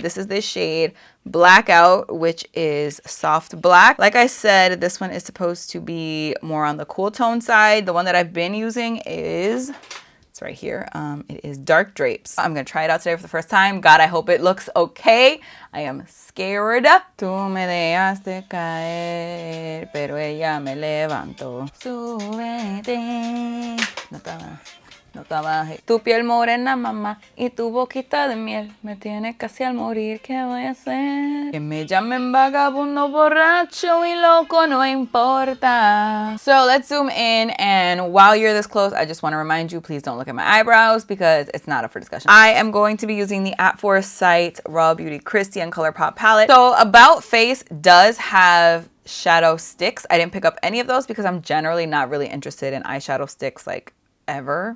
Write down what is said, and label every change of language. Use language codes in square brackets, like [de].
[en] This is this shade Blackout, which is soft black. Like I said, this one is supposed to be more on the cool tone side. The one that I've been using is, it's right here. It is Dark Drapes. I'm going to try it out today for the first time. God, I hope it looks okay. I am scared. [es] Tú me dejaste caer, pero ella me levantó. Súbete. No trabaje. Tu piel morena, mamá, y tu boquita de miel me tiene casi al morir. ¿Qué voy a hacer? Que me llamen vagabundo, borracho y loco, no importa. [en] So let's zoom in, and while you're this close, I just want to remind you, please don't look at my eyebrows because it's not up for discussion. I am going to be using the At Foresight Raw Beauty Kristi and ColourPop palette. So About Face does have shadow sticks. I didn't pick up any of those because I'm generally not really interested in eyeshadow sticks like ever.